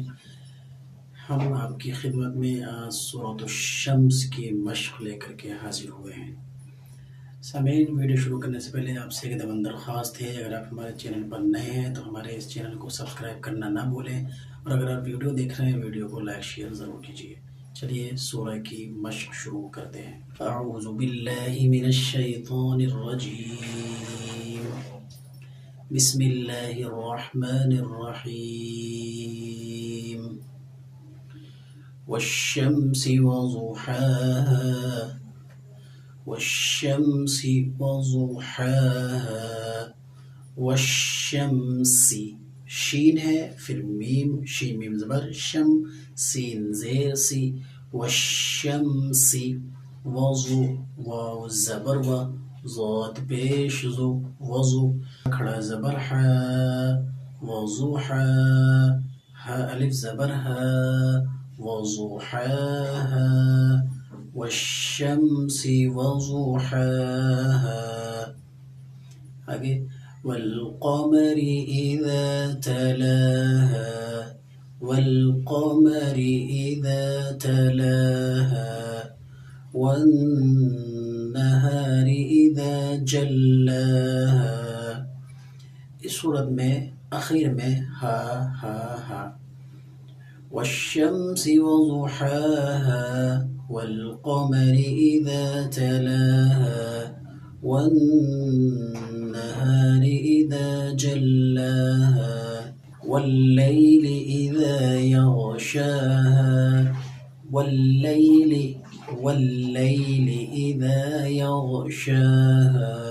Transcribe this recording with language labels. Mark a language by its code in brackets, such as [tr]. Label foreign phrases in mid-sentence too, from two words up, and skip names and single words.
[ur] ہم آپکی خدمت میں آج سورت شمس کی مشق لیکر کے حاضر ہوئے ہیں. سامعین، ویڈیو شروع کرنے سے پہلے آپسے ایک دمن درخواست ہے، اگر آپ ہمارے چینل پر نئے ہیں تو ہمارے اس چینل کو سبسکرائب کرنا نہ بھولیں، اور اگر آپ ویڈیو دیکھ رہے ہیں ویڈیو کو [en] like share [ur] ضرور کیجیے. چلیے سورہ کی مشق شروع کرتے ہیں. [ar] أعوذ بالله من الشيطان الرجيم، بسم الله الرحمن الرحيم. والشمس وضحاها، والشمس وضحاها. [ur] والشمس شین ہے، پھر میم، شین میم زبر، شم سین زیر سی. والشمس وضُ واؤ زبر وَ، ضاد پیش ضُ، وضُ کھڑا زبر ہا، وضحا ہا الف زبر ہا، وضحاہا. [ar] والشمس وضحاها. آگے والقمر إذا تلاها، والقمر إذا تلاها. والنهار إذا جلاها. [ur] اس سورت میں آخر میں ہا ہا ہا. [ar] والشمس وضحاها، والقمر إذا تلاها، والنهار إذا جلاها، والليل إذا يغشاها، والليل إذا يغشاها.